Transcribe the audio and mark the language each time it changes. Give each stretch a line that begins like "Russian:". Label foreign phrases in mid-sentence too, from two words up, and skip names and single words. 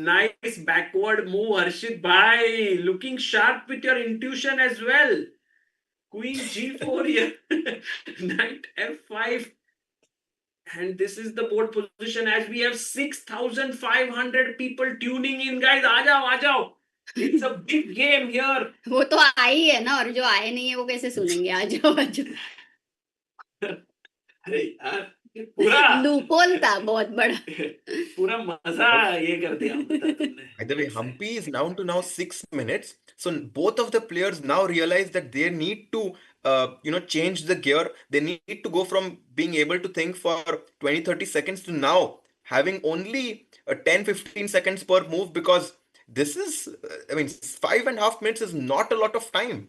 English: Nice backward move, Harshit bhai. Looking sharp with your intuition as well. Queen g4 here. Knight f5. And this is the board position, as we have 6,500 people tuning in, guys.
Hindi: आ जाओ.
English: It's a big game here.
Hindi: वो तो आई है ना, और जो आए नहीं है वो कैसे सुनेंगे? आ जाओ. अरे यार, पूरा लूपोल था बहुत बड़ा. पूरा मजा ये कर दिया.
English: By the way, Humpy is down to now 6 minutes. So both of the players now realize that they need to change the gear. They need to go from being able to think for 20-30 seconds to now having only 10-15 seconds per move, because this is, I mean, 5.5 minutes is not a lot of time.